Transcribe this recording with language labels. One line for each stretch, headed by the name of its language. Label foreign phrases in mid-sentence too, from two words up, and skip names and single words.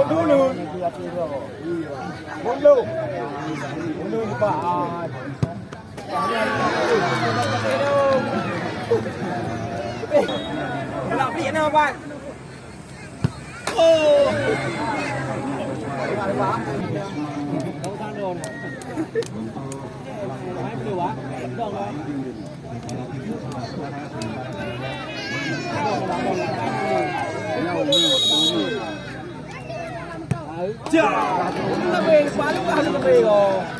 Malay: Mulut. Mulut. Mulut pak. Nak pergi mana pak?
Vietnamese: Oh. Đâu sang đồ này. Hai triệu á. Được rồi. Chà, nó về quá lúc nào nó về rồi.